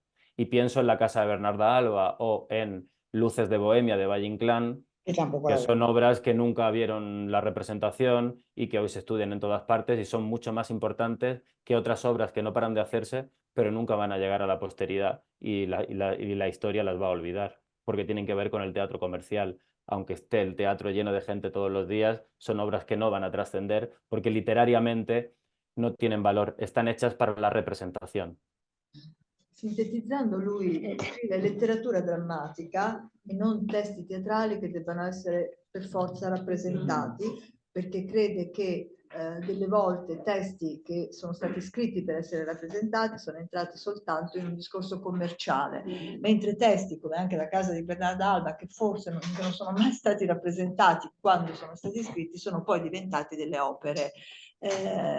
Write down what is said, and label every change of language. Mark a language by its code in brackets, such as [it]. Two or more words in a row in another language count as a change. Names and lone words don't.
[es] Y pienso en La Casa de Bernarda Alba o en Luces de Bohemia de Valle Inclán, que son obras que nunca vieron la representación y que hoy se estudian en todas partes y son mucho más importantes que otras obras que no paran de hacerse, pero nunca van a llegar a la posteridad y la historia las va a olvidar, porque tienen que ver con el teatro comercial. Aunque esté el teatro lleno de gente todos los días, son obras que no van a trascender porque literariamente no tienen valor, están hechas para la representación. [it] Sintetizzando, lui scrive letteratura drammatica e non testi teatrali che debbano essere per forza rappresentati, perché crede che delle volte testi che sono stati scritti per essere rappresentati sono entrati soltanto in un discorso commerciale, mentre testi come anche La casa di Bernarda Alba, che forse non sono mai stati rappresentati quando sono stati scritti, sono poi diventati delle opere eterne.